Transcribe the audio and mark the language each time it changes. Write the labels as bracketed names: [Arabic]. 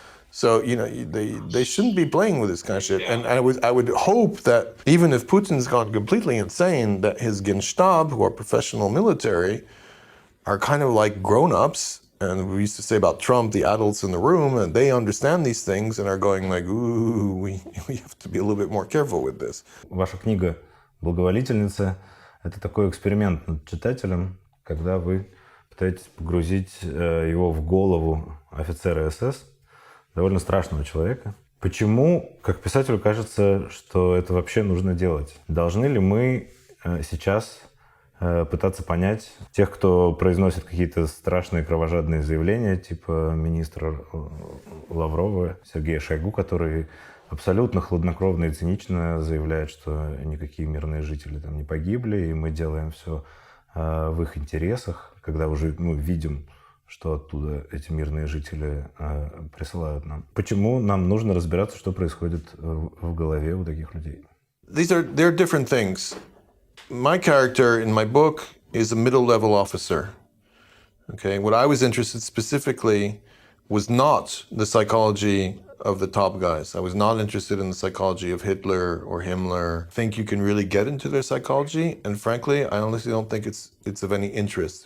[English] So, they shouldn't be playing with this kind of shit. And I would hope that even if Putin's gone completely insane, that his Genstab, who are professional military, are kind of like grown-ups. And we used to say about Trump, the adults in the room, and they understand these things and are going like, ooh, we have to be a little bit more careful with this. [Russian] Ваша книга «Благоволительницы» — это такой эксперимент над читателем, когда вы пытаетесь погрузить его в голову офицера СС, довольно страшного человека. Почему, как писателю, кажется, что это вообще нужно делать? Должны ли мы сейчас пытаться понять тех, кто произносит какие-то страшные кровожадные заявления, типа министра Лаврова Сергея Шойгу, который абсолютно хладнокровно и цинично заявляет, что никакие мирные жители там не погибли, и мы делаем все в их интересах, когда уже видим, что оттуда эти мирные жители присылают нам. Почему нам нужно разбираться, что происходит в голове у таких людей? [English] They're different things. My character in my book is a middle-level officer. Okay, what I was interested specifically was not the psychology of the top guys. I was not interested in the psychology of Hitler or Himmler. I think you can really get into their psychology, and frankly, I honestly don't think it's of any interest.